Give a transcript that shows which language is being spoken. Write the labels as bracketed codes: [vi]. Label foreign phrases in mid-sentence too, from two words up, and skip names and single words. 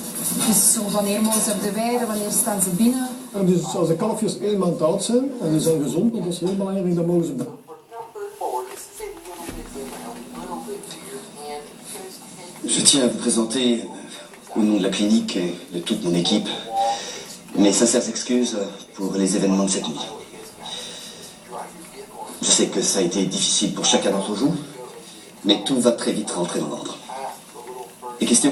[nl] Dus zo wanneer mogen ze op de weide, wanneer staan ze binnen? En dus als de kalfjes 1 maand oud zijn en die zijn gezond, want dat is heel belangrijk, dan mogen ze [fr] Je tiens à vous présenter, au nom de la clinique et de toute mon équipe, mes sincères excuses pour les événements de cette nuit. Je sais que ça a été difficile pour chacun d'entre vous, mais tout va très vite rentrer dans l'ordre. Des questions?